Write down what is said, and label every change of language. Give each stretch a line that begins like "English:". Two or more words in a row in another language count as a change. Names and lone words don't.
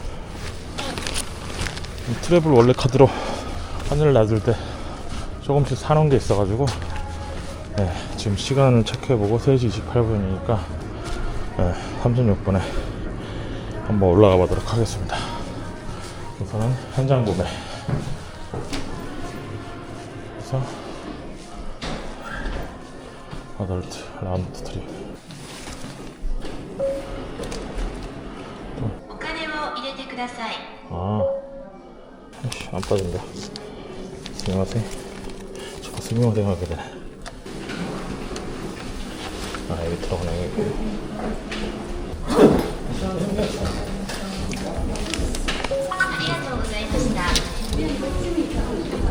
Korean: 트래블 원래 카드로 하늘 놔둘 때 조금씩 사놓은 게 있어가지고 네, 지금 시간을 체크해보고 3시 28분이니까 36분에 한번 올라가 보도록 하겠습니다. 우선은 현장 구매.
English: 그래서 adult round trip.
Japanese: お金を入れてください。
Korean: 아, 아이씨, 안 빠진다. 스미마셍. 자꾸 스미마셍 하게 되네. 아, 여기 들어가네. 여기.
Japanese: ありがとうございました。